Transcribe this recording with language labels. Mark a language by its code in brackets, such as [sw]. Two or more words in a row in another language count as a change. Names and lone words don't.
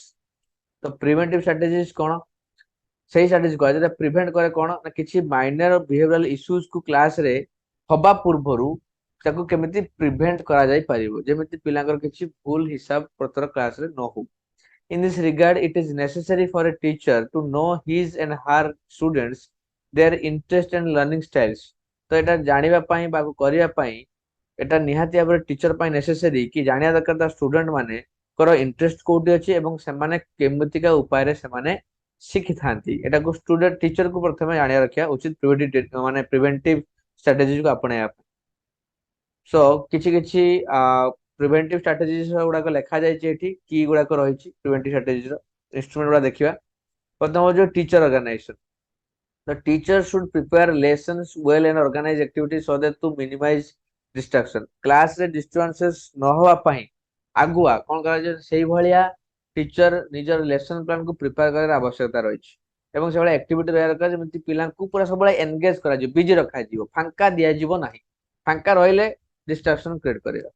[or] ତ [en] preventive strategies [or] କଣ, ସେଇ ଷ୍ଟ୍ରାଟେଜି କୁହାଯାଏ ଯେଟା ପ୍ରିଭେଣ୍ଟ କରେ କଣ ନା, କିଛି [en] minor behavioral issues [or] କୁ କ୍ଲାସ ରେ ହବା ପୂର୍ବରୁ ତାକୁ କେମିତି ପ୍ରିଭେଣ୍ଟ କରାଯାଇ ପାରିବ, ଯେମିତି ପିଲାଙ୍କର କିଛି ଭୁଲ ହିସାବ ପତ୍ର କ୍ଲାସ ରେ ନ ହଉ। [en] In this regard, it is necessary for a teacher to know his and her students their interest and learning styles। [or] ତ ଏଟା ଜାଣିବା ପାଇଁ ବା କରିବା ପାଇଁ ଏଟା ନିହାତି ଭାବରେ ଟିଚର ପାଇଁ ନେସେସରୀ କି ଜାଣିବା ଦରକାର ତା ଷ୍ଟୁଡେଣ୍ଟ ମାନଙ୍କର ଇଣ୍ଟରେଷ୍ଟ କୋଉଠି ଅଛି ଏବଂ ସେମାନେ କେମିତିକା ଉପାୟରେ ସେମାନେ ଶିଖିଥାନ୍ତି। ଏଟାକୁ [en] student teacher [or] କୁ ପ୍ରଥମେ ଜାଣିବା ରଖିବା ଉଚିତ, ମାନେ [en] preventive strategy [or] କୁ ଆପଣେଇବା ପାଇଁ। ସୋ କିଛି କିଛି [en] preventive strategies [or] ଗୁଡାକ ଲେଖା ଯାଇଛି ଏଠି, କି ଗୁଡାକ ରହିଛି [en] preventive strategies [or] ର ଇନଷ୍ଟ୍ରୁମେଣ୍ଟ ଗୁଡା ଦେଖିବା। ପ୍ରଥମ ହଉଛି [en] teacher organization. The teacher should prepare lessons well and organize activities so that to minimize distraction। [or] କ୍ଲାସ ରେ distractions ନ ହବା ପାଇଁ ଆଗୁଆ କଣ କରାଯାଏ, ସେଇଭଳିଆ ଟିଚର ନିଜର [en] lesson plan [or] କୁ ପ୍ରିପେୟାର କରିବାର ଆବଶ୍ୟକତା ରହିଛି ଏବଂ ସେଭଳିଆ ଆକ୍ଟିଭିଟି ରହିବା ଦରକାର ଯେମିତି ପିଲାଙ୍କୁ ପୁରା ସବୁବେଳେ ଏନଗେଜ କରାଯିବ, ବିଜି ରଖାଯିବ, ଫାଙ୍କା ଦିଆଯିବ ନାହିଁ। ଫାଙ୍କା ରହିଲେ [en] distraction create [or] କରିବ।